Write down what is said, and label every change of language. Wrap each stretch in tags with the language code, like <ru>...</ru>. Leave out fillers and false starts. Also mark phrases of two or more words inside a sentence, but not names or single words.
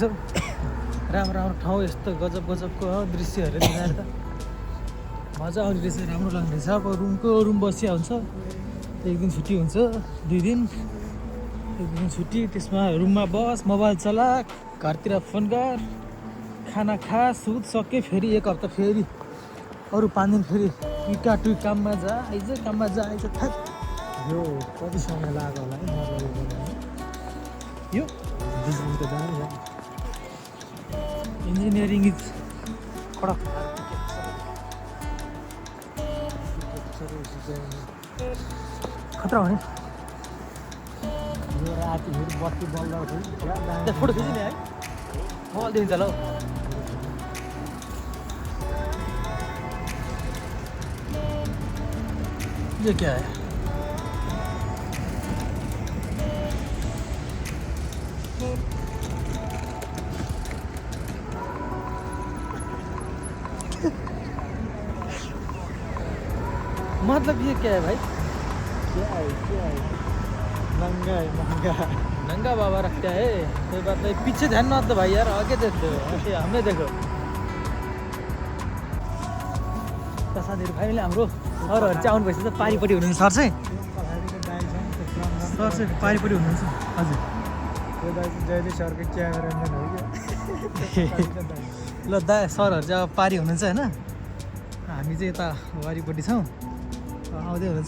<ne>राम्रो राम्रो ठाउँ यस्तो गजब गजबको दृश्यहरू देखाएर त मजा आउने रहेछ, राम्रो लाग्ने रहेछ। अब रुम बसिया हुन्छ, एक दिन छुट्टी हुन्छ, 2 दिन, एक दिन छुट्टी, त्यसमा रुममा बस, मोबाइल चला, घरतिर फोन कर, खाना खा, सुत सके, फेरि 1 हप्ता फेरि अरू 5 दिन फेरि टुई काममा जा आइज, काममा जा आइज। थाक यो कति समय लाग्यो होला है मलाई यो 20 दिन त जान्छ।</ne> <en>engineering is kadak.</en> <ne>खतरा हो नि। यो राति फेरि बत्ती बल्दाखेरि त्यहाँ फोटो खिच्ने है, मोबाइल देखिन्छ ल।</ne> <hi>ये क्या है? मतलब ये क्या है भाई? क्या है नंगा है नंगा। नंगा बाबा रखता है, कोई बात नहीं। पीछे ध्यान मत दो भाई यार, आगे देख दो, ऐसे हमें देखो।</hi> <ne>साथीहरू फाइनली हाम्रो सरहरू चाहिँ आउनु भएछ। पारिपट्टि हुनुहुन्छ सर चाहिँ, सर चाहिँ पारिपट्टि हुनुहुन्छ। हजुर त्यो दाइ चाहिँ जहिले सरको क्यामेराम्यान हो क्या। ल दा सरहरू चाहिँ अब पारि हुनुहुन्छ होइन, हामी चाहिँ यता वारिपट्टि छौँ, आउँदै हुनुहुन्छ।</ne>